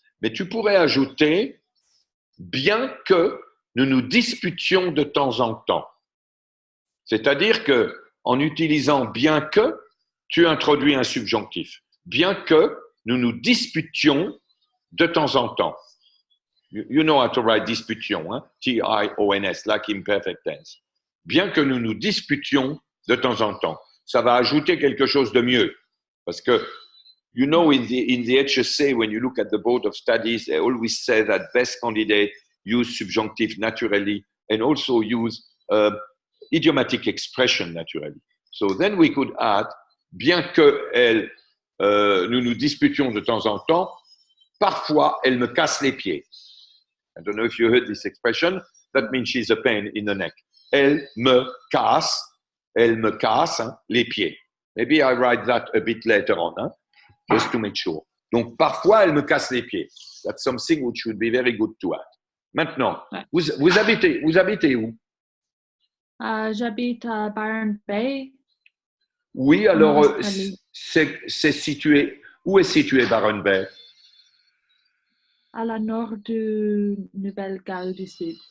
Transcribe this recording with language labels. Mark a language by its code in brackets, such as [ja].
[fr] Mais tu pourrais ajouter, bien que nous nous disputions de temps en temps. C'est-à-dire que, en utilisant bien que, tu introduis un subjonctif. Bien que nous nous disputions de temps en temps. [en] You know how to write dispution, hein? T-I-O-N-S, like imperfect tense. [fr] Bien que nous nous disputions de temps en temps. Ça va ajouter quelque chose de mieux. Parce que, [en] you know, in the HSC, when you look at the Board of Studies, they always say that best candidates use subjunctive naturally and also use idiomatic expression naturally. So then we could add, [fr] bien que nous nous disputions de temps en temps, parfois elle me casse les pieds. [en] I don't know if you heard this expression. That means she's a pain in the neck. [fr] Elle me casse hein, les pieds. [en] Maybe I write that a bit later on, hein, just to make sure. [fr] Donc, parfois, elle me casse les pieds. [en] That's something which would be very good to add. [fr] Maintenant, vous habitez où? J'habite à Byron Bay. Oui, alors, c'est situé. Où est situé Byron Bay? À la nord de Nouvelle-Galles du Sud.